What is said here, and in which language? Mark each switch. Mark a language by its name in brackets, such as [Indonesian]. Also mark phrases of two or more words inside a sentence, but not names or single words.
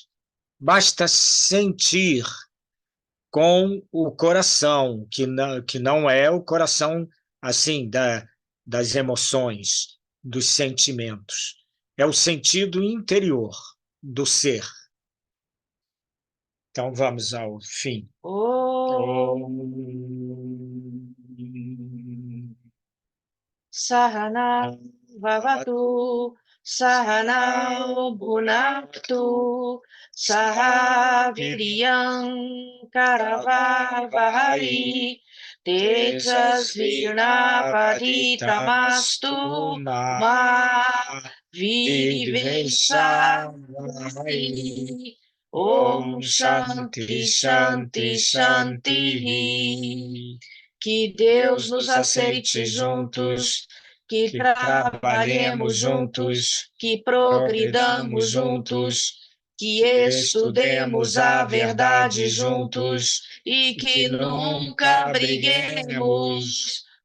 [Portuguese] Basta sentir com o coração, que não é o coração assim das emoções, dos sentimentos. É o sentido interior do ser. Então vamos ao fim. [Sanskrit] Sahana Vavatu Sahana Bhunaktu Sahaviriyam Karavavahai Tejasvirnapaditamastu Ma Vidiveshavai Om Shanti Shanti Shanti. [Portuguese] Que Deus nos aceite juntos, que trabalhemos juntos, que progridamos juntos, que estudemos a verdade juntos e que nunca briguemos.